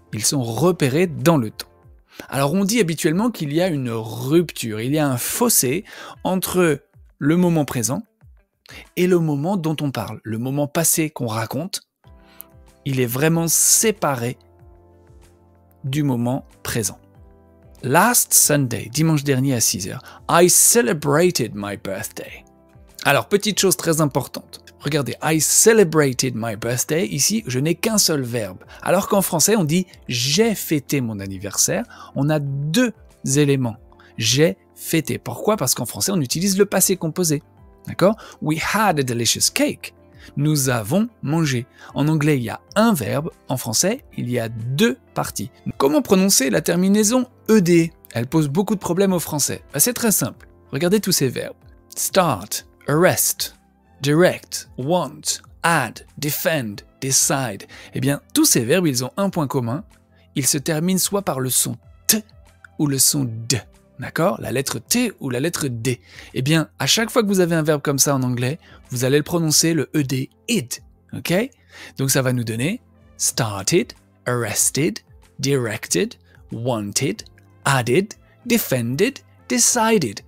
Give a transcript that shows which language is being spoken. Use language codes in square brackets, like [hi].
[fr] Ils sont repérés dans le temps. Alors, on dit habituellement qu'il y a une rupture, il y a un fossé entre le moment présent et le moment dont on parle. Le moment passé qu'on raconte, il est vraiment séparé du moment présent. [en] Last Sunday, [fr] dimanche dernier à 6h, [en] I celebrated my birthday. [fr] Alors, petite chose très importante. [en] Regardez, I celebrated my birthday. [fr] Ici, je n'ai qu'un seul verbe. Alors qu'en français, on dit j'ai fêté mon anniversaire. On a deux éléments. J'ai fêté. Pourquoi? Parce qu'en français, on utilise le passé composé. D'accord? [en] We had a delicious cake. [fr] Nous avons mangé. En anglais, il y a un verbe. En français, il y a deux parties. Comment prononcer la terminaison ed? Elle pose beaucoup de problèmes au français. C'est très simple. Regardez tous ces verbes. [en] Start, arrest, direct, want, add, defend, decide. [fr] Eh bien, tous ces verbes, ils ont un point commun. Ils se terminent soit par le son t ou le son d. D'accord? La lettre T ou la lettre D. Eh bien, à chaque fois que vous avez un verbe comme ça en anglais, vous allez le prononcer le ed, id. Ok? Donc ça va nous donner [en] started, arrested, directed, wanted, added, defended, decided.